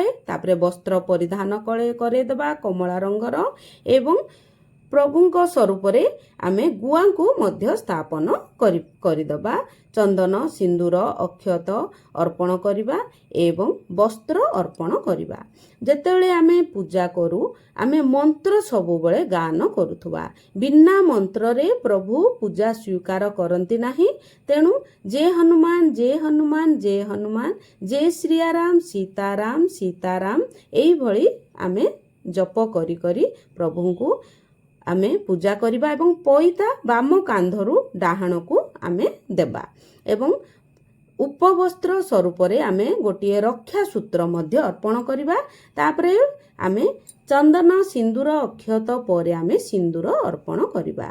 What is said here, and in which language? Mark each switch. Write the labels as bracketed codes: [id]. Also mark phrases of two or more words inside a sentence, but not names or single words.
[or] ତାପରେ ବସ୍ତ୍ର ପରିଧାନ କରିଦେବା କମଳା ରଙ୍ଗର ଏବଂ ପ୍ରଭୁଙ୍କ ସ୍ୱରୂପରେ ଆମେ ଗୁଆକୁ ମଧ୍ୟ ସ୍ଥାପନ କରିଦେବା। ଚନ୍ଦନ ସିନ୍ଦୂର ଅକ୍ଷତ ଅର୍ପଣ କରିବା ଏବଂ ବସ୍ତ୍ର ଅର୍ପଣ କରିବା। ଯେତେବେଳେ ଆମେ ପୂଜା କରୁ ଆମେ ମନ୍ତ୍ର ସବୁବେଳେ ଗାନ କରୁଥିବା। ବିନା ମନ୍ତ୍ରରେ ପ୍ରଭୁ ପୂଜା ସ୍ୱୀକାର କରନ୍ତି ନାହିଁ। ତେଣୁ ଜୟ ହନୁମାନ ଜୟ ହନୁମାନ ଜୟ ହନୁମାନ, ଜୟ ଶ୍ରୀ ରାମ ସୀତାରାମ ସୀତାରାମ, ଏହିଭଳି ଆମେ ଜପ କରି କରି ପ୍ରଭୁଙ୍କୁ ଆମେ ପୂଜା କରିବା ଏବଂ ପଇତା ବାମ କାନ୍ଧରୁ ଡାହାଣକୁ ଆମେ ଦେବା ଏବଂ ଉପବସ୍ତ୍ର ସ୍ୱରୂପରେ ଆମେ ଗୋଟିଏ ରକ୍ଷା ସୂତ୍ର ମଧ୍ୟ ଅର୍ପଣ କରିବା। ତାପରେ ଆମେ ଚନ୍ଦନ ସିନ୍ଦୂର ଅକ୍ଷତ ପରେ ଆମେ ସିନ୍ଦୂର ଅର୍ପଣ କରିବା।